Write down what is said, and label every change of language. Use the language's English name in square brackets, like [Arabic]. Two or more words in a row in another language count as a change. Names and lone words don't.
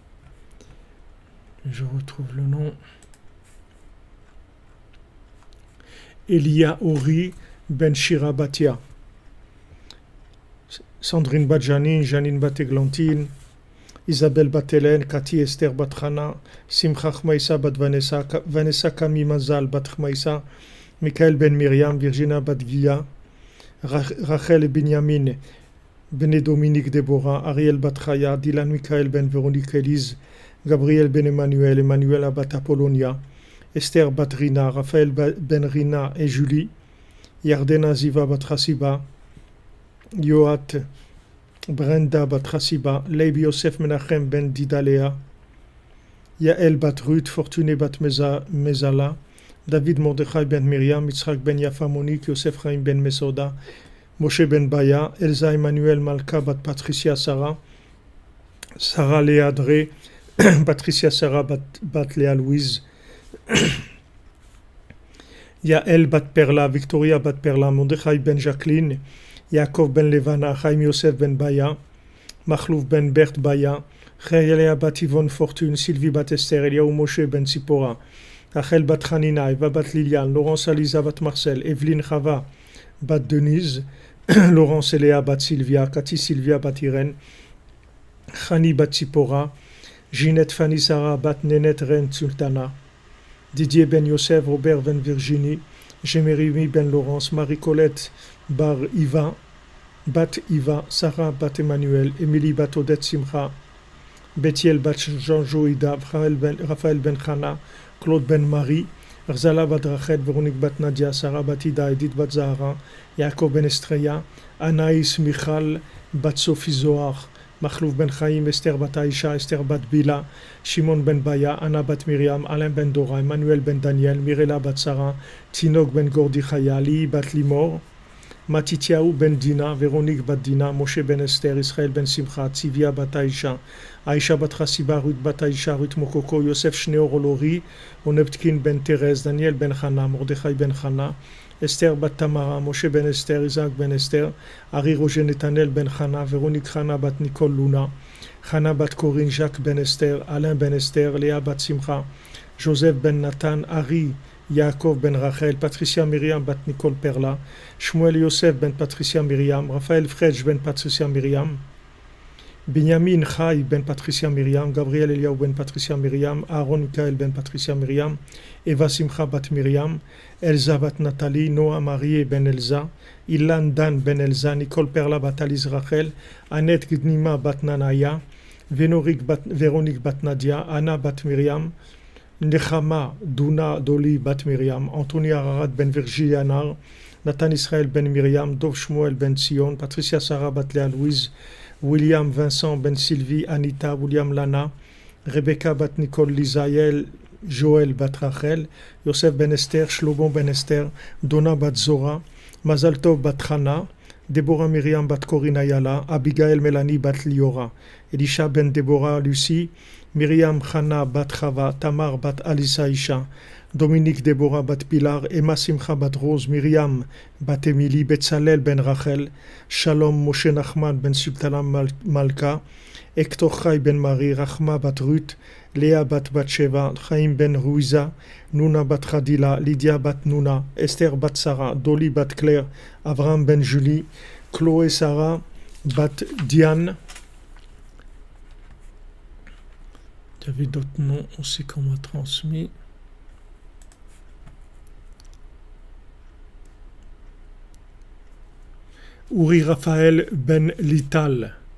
[French] Je retrouve le nom. Elia Ori Ben Shira Batia. Sandrine Badjani, Janine Bateglantine, Isabelle Batelen, Cathy Esther Batrana, Simcha Chmaïsa Bat Vanessa Kami Mazal Bat Chmaïsa, Michael Ben Myriam, Virginia Batgia, Rachel Benyamin, Bene Dominique Deborah, Ariel Batraya, Dylan Michael Ben Véronique Elise, Gabriel Ben Emmanuel, Emmanuel Bat Apollonia, Esther Batrina, Raphaël Ben Rina et Julie, Yardena Ziva Batrasiba, Yoat Brenda Batrasiba, Leib Yosef Menachem Ben Didalea, Yael Bat Ruth, Fortuné Bat Mezala, David Mordechai Ben Miriam, Yitzhak Ben Yafa Monique, Yosef Chaim Ben Mesoda, Moshe Ben Baya, Elsa Emmanuel Malka Bat Patricia Sarah, Sarah Léa Dré, Patricia Sarah Bat Léa Louise, Yael Bat Perla, Victoria Bat Perla, Mordechai Ben Jacqueline, Yaakov Ben Levana, Chaim Yosef Ben Baya, Machlouf Ben Bert Baya, Chayalea Bat Yvonne Fortune, Sylvie Bat Esther, Eliaou Moshe Ben Sipora, Rachel Bat Hanina, Eva Bat Liliane, Laurence Aliza Bat Marcel, Evelyne Chava Bat Denise, Laurence Eléa Bat Sylvia, Cathy Sylvia Bat Irène, Chani Bat Sipora, Ginette Fanny Sarah Bat Nénette Ren Sultana, Didier Ben Yosef, Robert Ben Virginie, Jémérimie Ben Laurence, Marie-Colette Bar Iva, Bat Iva, Sarah Bat Emmanuel, Émilie Bat Odette Simcha, Bethiel Bat Jean Joïda, Raphaël Ben Chana, Claude Ben Marie, Rzala Bat Rachel, Véronique Bat Nadia, Sarah Bat Ida, Edith Bat Zahara, Yaakov Ben Estreya, Anaïs Michal, Bat Sophie Zohar, Machlouf ben Chaim, Esther bat Aïcha, Esther bat Bila, Shimon ben Baya, Anna bat Myriam, Alain ben Dora, Emmanuel ben Daniel, Mirela bat Sarah, Tinok ben Gordi Chaya, Li bat Limor, Matityahu ben Dina, Véronique bat Dina, Moshe ben Esther, Israël ben Simcha, Tzivia bat Aïcha, Aïcha bat Chassiba, Ruth bat Aïcha, Ruth Mokoko, Yosef Shneor Olori, Oneptkin ben Thérèse, Daniel ben Chana, Mordechai ben Chana, Esther bat Tamara, Moshe ben Esther, Isaac ben Esther, Ari Roger Netanel ben Chana, Véronique Chana bat Nicole Luna, Chana bat Corinne, Jacques ben Esther, Alain ben Esther, Léa bat Simcha, Joseph ben Nathan, Ari, Yaakov ben Rachel, Patricia Myriam bat Nicole Perla, Shmuel Yosef ben Patricia Myriam, Raphaël Fredj ben Patricia Myriam, Benjamin Chai ben Patricia Myriam, Gabriel Eliaou ben Patricia Myriam, Aaron Mikael ben Patricia Myriam, Eva Simcha bat Myriam, Elsa bat Nathalie, Noah Marie ben Elsa, Ilan Dan ben Elsa, Nicole Perla bat Alice Rachel, Annette Gnima bat Nanaya, Véronique bat Nadia, Anna bat Myriam, Nechama Duna Doli bat Myriam, Anthony Ararat ben Virgilie Anar, Nathan Israël ben Myriam, Dov Shmuel ben Sion, Patricia Sarah bat Léa Louise, William Vincent ben Sylvie, Anita, William Lana, Rebecca bat Nicole Lisaël, Joël bat Rachel, Yosef ben Esther, Shlomo ben Esther, Donna bat Zora, Mazal Tov bat Chana, Deborah Myriam bat Corinne Ayala, Abigail Mélanie bat Liora, Elisha ben Deborah Lucie, Myriam Chana bat Chava, Tamar bat Alissa Isha, Dominique Deborah bat Pilar, Emma Simcha bat Rose, Myriam bat Emily, Betzalel ben Rachel, Shalom Moshe Nachman ben Sultana Malka, Hector Chai ben Marie, Rachma bat Ruth, Léa bat Batsheva, Chaim ben Ruiza, Nuna bat Khadila, Lydia bat Nuna, Esther bat Sarah, Dolly bat Claire, Avraham ben Julie, Chloé Sarah bat Diane. Il y avait d'autres noms aussi qu'on m'a transmis. Uri Raphaël ben Lital.